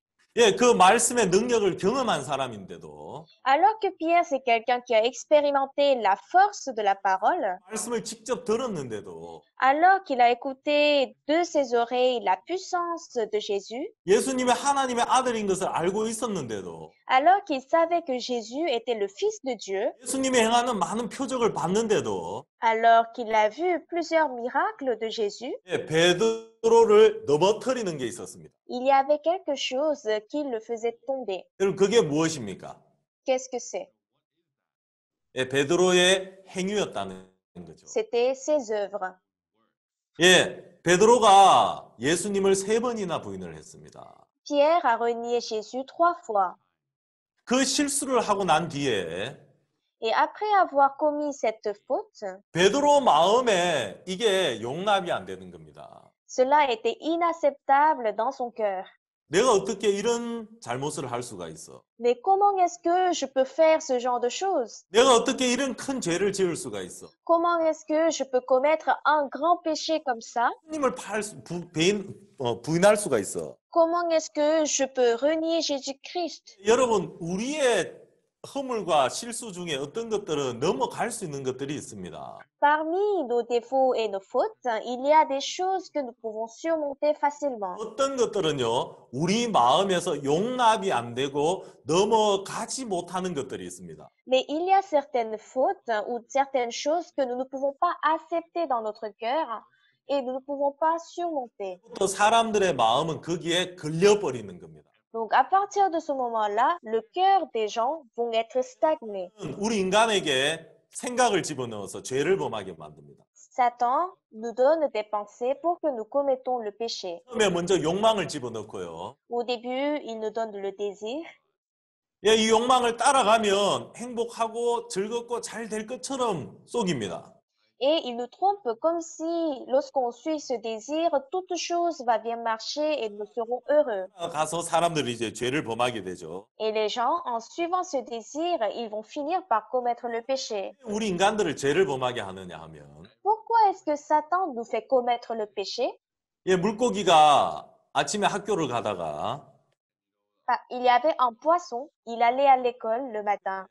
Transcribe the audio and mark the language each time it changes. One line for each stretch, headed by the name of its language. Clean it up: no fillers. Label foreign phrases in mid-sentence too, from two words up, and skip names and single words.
Korean: 예, 그 말씀의 능력을 경험한 사람인데도
French: Alors que Pierre, c'est quelqu'un qui a expérimenté la force de la parole,
Korean: 말씀을 직접 들었는데도
French: alors qu'il a écouté de ses oreilles la puissance de Jésus,
Korean: 예수님의 하나님의 아들인 것을 알고 있었는데도
French: alors qu'il savait que Jésus était le Fils de Dieu,
Korean: 예수님이 행하는 많은 표적을 봤는데도
French: alors qu'il a vu plusieurs miracles de Jésus,
Korean: 예, 베드로를 넘어뜨리는 게 있었습니다.
French: il y avait quelque chose qui le faisait tomber.
Korean: 여러분 그게 무엇입니까?
French: Qu'est-ce que c'est?
Korean: 예, 베드로의 행위였다는 거죠.
French: C'était ses œuvres.
Korean: 예, 베드로가 예수님을 3번이나 부인을 했습니다.
French: Pierre a renié Jésus 3 fois.
Korean: 그 실수를 하고 난 뒤에
French: Et après avoir commis cette faute,
Korean: 베드로 마음에 이게 용납이 안 되는 겁니다.
French: cela était inacceptable dans son cœur.
Korean: 내가 어떻게 이런 잘못을 할 수가 있어?
French: Mais comment est-ce que je peux faire ce genre de choses?
Korean: 내가 어떻게 이런 큰 죄를 지을 수가 있어?
French: Comment est-ce que je peux commettre un grand péché comme ça?
Korean: 하나님을 부인할 수가 있어.
French: Comment est-ce que je peux renier Jésus-Christ?
Korean: 여러분, 우리의 허물과 실수 중에 어떤 것들은 넘어갈 수 있는 것들이 있습니다.
French: Parmi nos défauts et nos fautes, il y a des choses que nous pouvons surmonter facilement.
Korean: 어떤 것들은요, 우리 마음에서 용납이 안 되고 넘어가지 못하는 것들이 있습니다.
French: Mais il y a certaines fautes ou certaines choses que nous ne pouvons pas accepter dans notre cœur et nous ne pouvons pas surmonter.
Korean: 또 사람들의 마음은 거기에 걸려버리는 겁니다.
French: Donc, à partir de ce moment-là, le cœur des gens vont être stagnés.
Korean: 우리 인간에게 생각을 집어넣어서 죄를 범하게 만듭니다.
French: Satan nous donne des pensées pour que nous commettons le péché.
Korean: 처음에 먼저 욕망을 집어넣고요.
French: Au début, il nous donne le désir.
Korean: 예, 이 욕망을 따라가면 행복하고 즐겁고 잘 될 것처럼 속입니다.
French: Et il nous trompe comme si, lorsqu'on suit ce désir, toute chose va bien marcher et nous serons heureux.
Korean: 가서 사람들이 이제 죄를 범하게 되죠.
French: Et les gens, en suivant ce désir, ils vont finir par commettre le péché.
Korean: 우리 인간들을 죄를 범하게 하느냐 하면
French: Pourquoi est-ce que Satan nous fait commettre le péché?
Korean: 예, 물고기가 아침에 학교를 가다가
French: Il y avait un poisson, il allait à l'école le matin.